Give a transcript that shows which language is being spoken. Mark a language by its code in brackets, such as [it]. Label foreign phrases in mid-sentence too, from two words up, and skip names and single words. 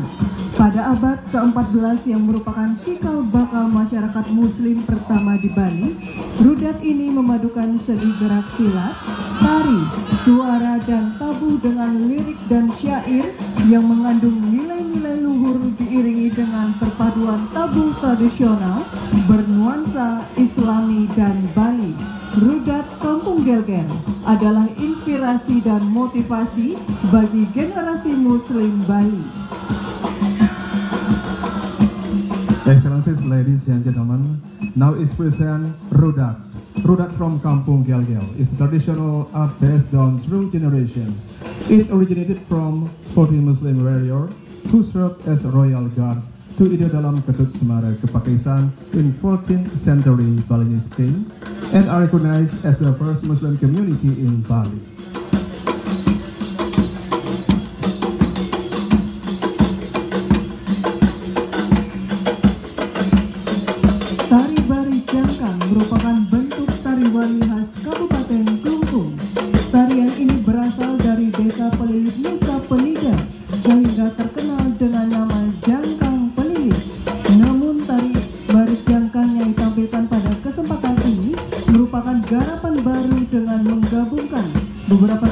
[id] Pada abad ke-14 yang merupakan cikal bakal masyarakat muslim pertama di Bali, rudat ini memadukan seni gerak silat, tari, suara, dan tabuh dengan lirik dan syair yang mengandung nilai-nilai luhur diiringi dengan perpaduan tabuh tradisional bernuansa Islami dan Bali. Rudat Kampung Gelgel adalah inspirasi dan motivasi bagi generasi muslim Bali. [en] Excellencies, ladies and gentlemen, now is present Rudat. Rudat from Kampung Gelgel is traditional art passed down through generation. It originated from 40 Muslim warriors who served as royal guards to Ida Dalam Ketut Semara Kepakisan in 14th century Balinese king and are recognized as the first Muslim community in Bali. [id] Tari Bari Jangkang merupakan bentuk tari wali khas Kabupaten Klungkung. Tarian ini berasal dari desa Pelilit Nusa Penida sehingga terkenal dengan nama Jangkang Pelilit. Namun tari baris jangkang yang ditampilkan pada kesempatan ini merupakan garapan baru dengan menggabungkan